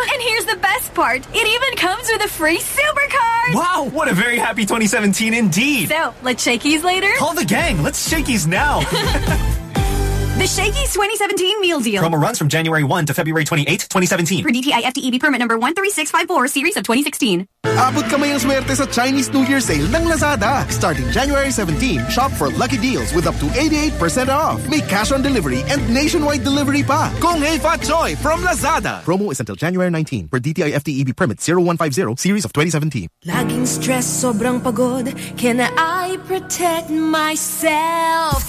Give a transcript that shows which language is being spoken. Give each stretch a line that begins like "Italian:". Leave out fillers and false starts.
English: And here's the best part, it even comes with a free supercard! Wow, what a very happy 2017 indeed! So, let's Shakey's later? Call the gang, let's Shakey's now! The Shakey's 2017 meal deal. Promo runs from January 1 to February 28, 2017. For DTI FTEB permit number 13654, series of 2016.
Filipino: Abot kamay ang swerte sa Chinese New Year sale ng Lazada.
English: Starting January 17, shop for lucky deals with up to 88% off. May cash on delivery and nationwide delivery pa. Kung hei fa choy from Lazada. Promo is until January 19. For DTI FTEB permit 0150, series of 2017.
Filipino: Laging stress, sobrang pagod.
English: Can I protect myself?